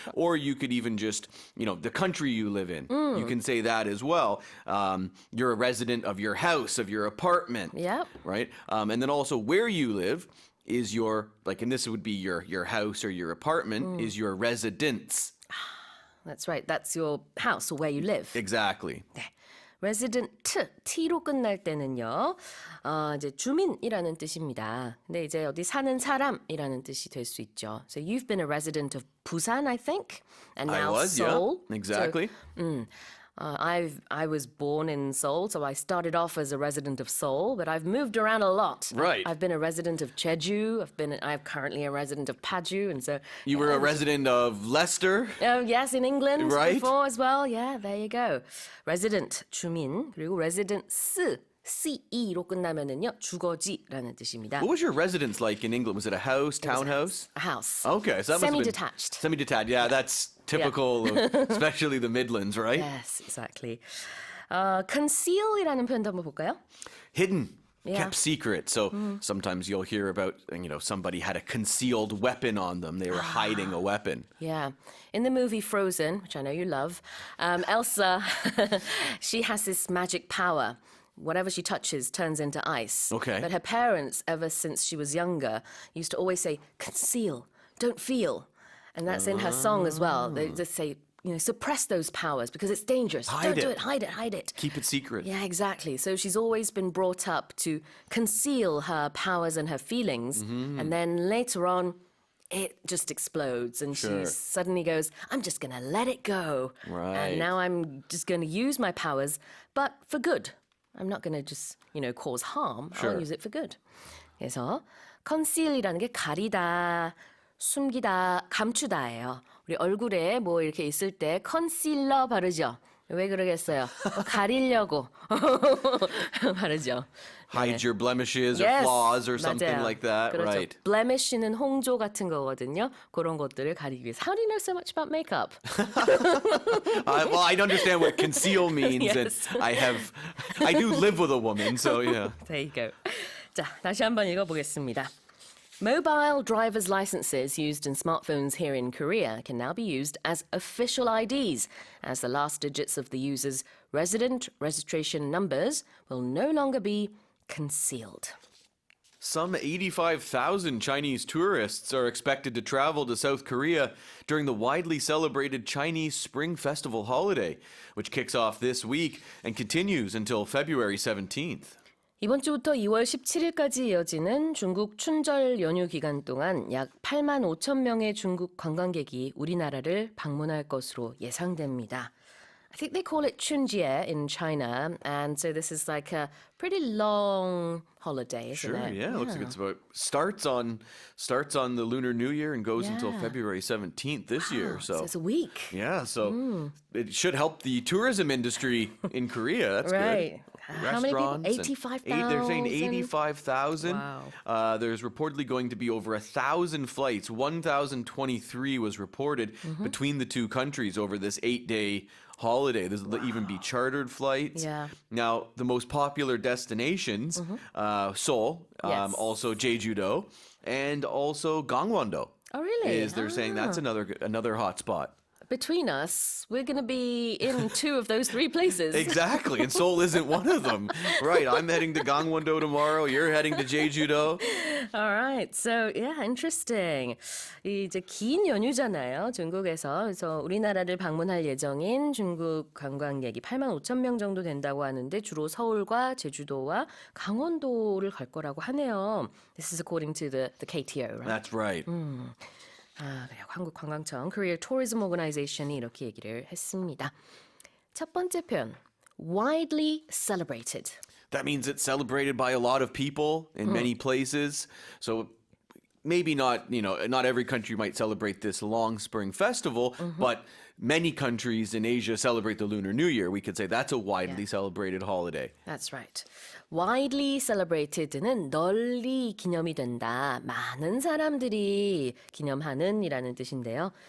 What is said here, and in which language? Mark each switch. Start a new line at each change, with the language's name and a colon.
English: Or you could even just, the country you live in. You can say that as well. You're a resident of your house, of your apartment. Yep. Right? And then also where you live is your, and this would be your house or your apartment, is your residence. That's right. That's your house or where you live. Exactly.
Korean: 네. resident, t로 끝날 때는요, 이제 주민이라는 뜻입니다. 근데 이제 어디 사는 사람이라는 뜻이 될 수 있죠.
English: So you've been a resident of Busan, I think, and I now was, Seoul. yeah, exactly. So, I was born in Seoul, so I started off as a resident of Seoul, but I've moved around a lot. Right. I've been a resident of Jeju. I'm currently a resident of Paju, and so You were a resident of Leicester. Oh, yes, in England Right. before as well. Yeah, there you go.
Korean: Resident, 주민, 그리고 residence, CE로 끝나면은요, 주거지라는 뜻입니다.
English: What was your residence like in England? Was it a house, townhouse? A house. Okay, so that must have been Semi-detached. Semi-detached, yeah, that's typical of especially the Midlands, right? Yes, exactly.
Korean: Conceal이라는 표현도 한번 볼까요?
English: Hidden, Yeah. kept secret. So sometimes you'll hear about, somebody had a concealed weapon on them. They were hiding a weapon. Yeah. In the movie Frozen, which I know you love, Elsa, she has this magic power. Whatever she touches turns into ice. Okay. But her parents, ever since she was younger, used to always say, conceal, don't feel. And that's in her song as well. They just say, suppress those powers because it's dangerous. Hide don't do it. it, hide it, hide it. Keep it secret. Yeah, exactly. So she's always been brought up to conceal her powers and her feelings. And then later on, it just explodes and Sure. she suddenly goes, I'm just going to let it go. Right. And now I'm just going to use my powers, but for good. I'm not going to just, cause harm. Sure. I'll use it for good.
Korean: 그래서 conceal이라는 게 가리다, 숨기다, 감추다예요. 우리 얼굴에 뭐 이렇게 있을 때 컨실러 바르죠. 왜 그러겠어요? 가리려고 바르죠.
English: Hide your blemishes or Yes, flaws or something
Korean: 맞아요.
English: like that,
Korean: 그렇죠.
English: right?
Korean: Blemish는 홍조 같은 거거든요. 그런 것들을 가리기 위해서.
English: How do you know so much about makeup? Well, I understand what conceal means, Yes. and I do live with a woman, so yeah. There you go.
Korean: 자, 다시 한번 읽어보겠습니다.
English: Mobile driver's licenses used in smartphones here in Korea can now be used as official IDs, as the last digits of the user's resident registration numbers will no longer be concealed. Some 85,000 Chinese tourists are expected to travel to South Korea during the widely celebrated Chinese Spring Festival holiday, which kicks off this week and continues until February 17th.
Korean: 이번 주부터 2월 17일까지 이어지는 중국 춘절 연휴 기간 동안 약 8만 5천 명의 중국 관광객이 우리나라를 방문할 것으로 예상됩니다.
English: I think they call it 춘지에 in China, and so this is like a pretty long holiday, isn't Sure, it? yeah, it looks like it's about starts on the Lunar New Year and goes until Yeah. February 17th this year. So it's a week. Yeah, so it should help the tourism industry in Korea. That's Right. good. How many people? Restaurants and 85,000? They're saying 85,000. Wow. There's reportedly going to be over 1,000 flights. 1,023 was reported between the two countries over this 8-day holiday. There'll even be chartered flights. Yeah. Now, the most popular destinations, Seoul, Yes. also Jeju-do, and also Gangwon-do. Oh, really? They're saying that's another hot spot. Between us, we're going to be in two of those three places. Exactly, and Seoul isn't one of them. Right, I'm heading to Gangwon-do tomorrow. You're heading to Jeju-do. All right, so yeah, interesting.
Korean: 이제 긴 연휴잖아요, 중국에서. 그래서 우리나라를 방문할 예정인 중국 관광객이 8만 5천 명 정도 된다고 하는데 주로 서울과 제주도와 강원도를 갈 거라고 하네요.
English: This is according to the KTO, right? That's right.
Korean: 그래요. 한국관광청 Korea Tourism Organization이 이렇게 얘기를 했습니다. 첫 번째 표현, widely celebrated.
English: That means it's celebrated by a lot of people in many places. So maybe not, not every country might celebrate this long spring festival, but many countries in Asia celebrate the Lunar New Year. We could say that's a widely celebrated holiday. That's right.
Korean: widely celebrated는 널리 기념이 된다. 많은 사람들이 기념하는 이라는 뜻인데요.